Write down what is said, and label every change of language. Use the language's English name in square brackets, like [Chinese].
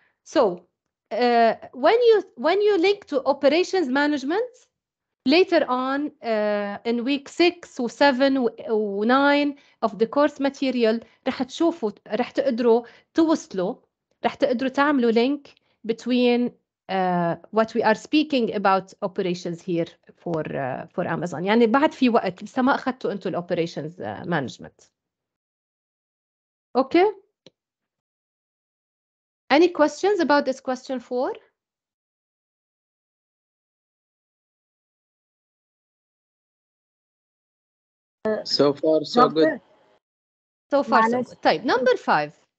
[English] So, when you link to operations management, later on in week 6 و 7 و 9 of the course material, [Arabic] رح تشوفوا رح تقدروا توصلوا رح تقدروا تعملوا [English] link between what we are speaking about operations here for Amazon. [Arabic] يعني بعد في وقت لسه ما أخذتوا أنتوا ال operations management. [English] Okay? Any questions about this question 4? So far, so good. So far, so [Arabic] معلش. [English] good. طيب, number 5.